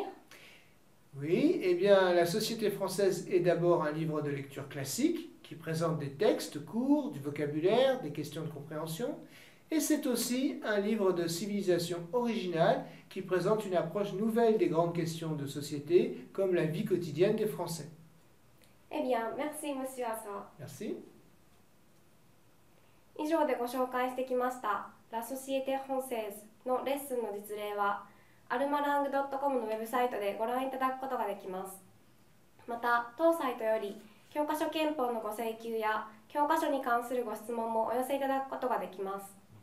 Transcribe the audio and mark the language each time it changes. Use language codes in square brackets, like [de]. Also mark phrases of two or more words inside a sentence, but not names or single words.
[fr] Oui, eh bien, la Société française est d'abord un livre de lecture classique qui présente des textes courts, du vocabulaire, des questions de compréhension. Et c'est aussi un livre de civilisation original qui présente une approche nouvelle des grandes questions de société, comme la vie quotidienne des Français. Eh bien, merci, Monsieur Asa. Merci. [ja] 以上でご紹介してきましたラソシエテ・フォンセーズのレッスンの実例はアルマラング .com のウェブサイトでご覧いただくことができます。また、当サイトより教科書憲法のご請求や教科書に関するご質問もお寄せいただくことができます。